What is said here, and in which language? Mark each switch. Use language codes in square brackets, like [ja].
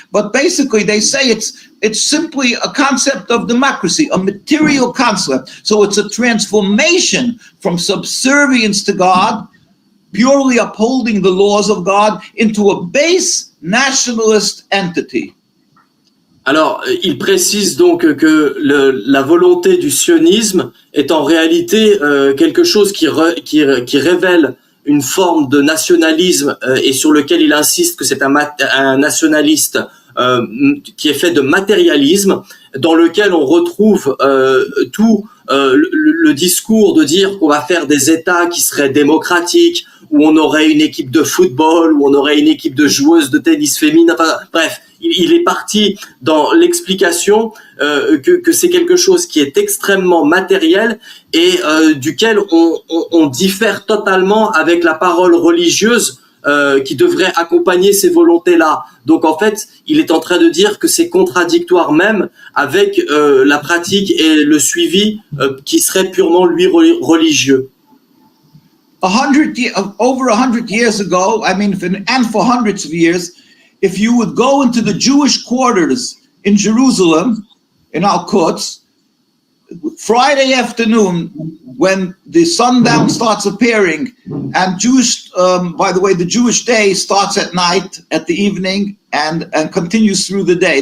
[en] But basically they say it's simply a concept of democracy, a material concept. So it's a transformation from subservience to God, purely upholding the laws of God, into a base nationalist entity. [fr] Alors, il précise donc que la volonté du sionisme est en réalité quelque chose qui révèle une forme de nationalisme et sur lequel il insiste que c'est un nationaliste qui est fait de matérialisme, dans lequel on retrouve tout le discours de dire qu'on va faire des États qui seraient démocratiques, où on aurait une équipe de football, où on aurait une équipe de joueuses de tennis féminin, enfin bref, il est parti dans l'explication que c'est quelque chose qui est extrêmement matériel et duquel on diffère totalement avec la parole religieuse qui devrait accompagner ces volontés-là. Donc en fait, il est en train de dire que c'est contradictoire même avec la pratique et le suivi qui serait purement lui religieux. [en] Over 100 years ago, I mean, and for hundreds of years, if you would go into the Jewish quarters in Jerusalem, in Al-Quds, Friday afternoon, when the sundown starts appearing, and by the way, the Jewish day starts at night, at the evening, and continues through the day.